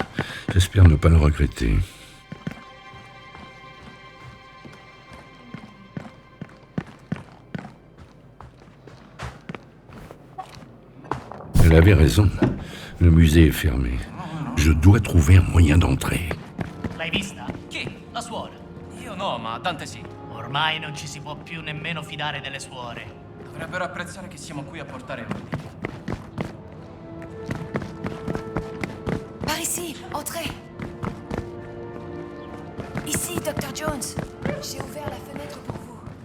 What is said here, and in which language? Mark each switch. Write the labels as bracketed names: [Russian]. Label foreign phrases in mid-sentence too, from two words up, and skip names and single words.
[French] J'espère ne pas le regretter. Elle avait raison. Le musée est fermé. Je dois trouver un moyen d'entrer. [Italian] L'hai vista? Chi? La suora? Io no, ma Dante sì. Ormai non ci si può più nemmeno fidare delle suore. Dovrebbero apprezzare che siamo qui a portare ordini. [French] Par ici, entrez. Ici, Dr. Jones. J'ai ouvert la fenêtre pour vous.